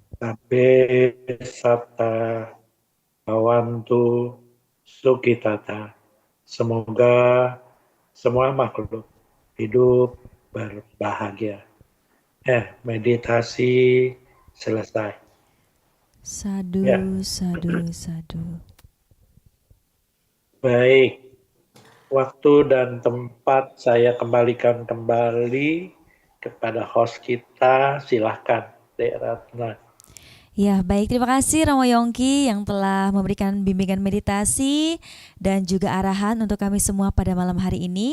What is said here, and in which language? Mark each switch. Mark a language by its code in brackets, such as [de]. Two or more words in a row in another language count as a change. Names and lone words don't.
[pi] Sabe Sata Bawantu Sukitata. [id] Semoga semua makhluk hidup berbahagia. Meditasi selesai. [pi] Sadu, [id] Ya. [pi] sadu, sadu. [id] Baik, waktu dan tempat saya kembalikan kembali kepada host kita. Silahkan, Dek Ratna. Ya, baik. Terima kasih Romo Yongki yang telah memberikan bimbingan meditasi dan juga arahan untuk kami semua pada malam hari ini.